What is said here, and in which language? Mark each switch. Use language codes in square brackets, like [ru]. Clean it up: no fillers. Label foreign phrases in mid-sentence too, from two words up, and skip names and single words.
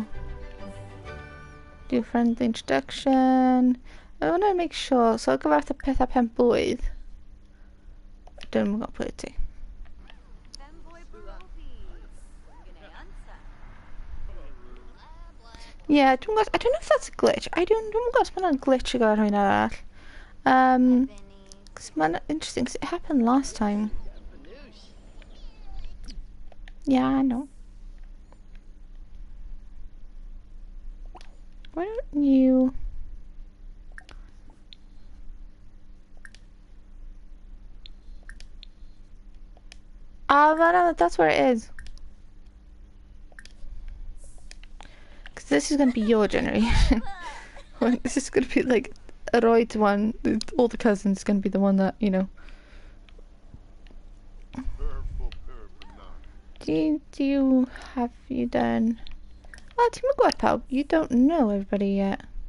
[en] Do a friendly introduction. I want to make sure, so I'll go after [cy] pethau penbwlydd. [en] Don't know what to put it. Yeah, I don't know if that's a glitch. I don't know [cy] os mae'n glitch o gael rhywun arall. Cos mae'n interesting, cos [en] it happened last time. Yeah, I know. Why don't you... Oh, no, that's where it is. Because this is going to be your generation. This is going to be like a right one. All the cousins is going to be the one that, you know. Have you done... [cy] Oh, ti'n gwybod pawb? [en] You don't know everybody yet.